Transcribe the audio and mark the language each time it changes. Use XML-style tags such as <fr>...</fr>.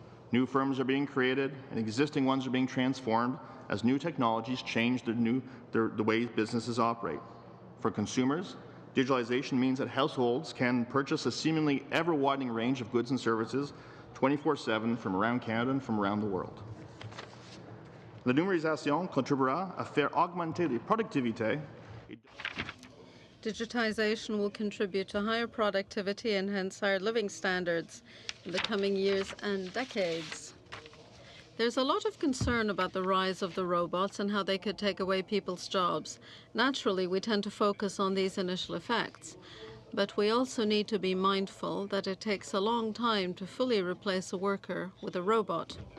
<en>New firms are being created, and existing ones are being transformed as new technologies change the way businesses operate. For consumers, digitalization means that households can purchase a seemingly ever-widening range of goods and services 24/7 from around Canada and from around the world.</en> <fr>La numérisation contribuera à faire augmenter la productivité.</fr> <en>Digitization will contribute to higher productivity and hence higher living standards in the coming years and decades. There's a lot of concern about the rise of the robots and how they could take away people's jobs. Naturally, we tend to focus on these initial effects, but we also need to be mindful that it takes a long time to fully replace a worker with a robot.</en>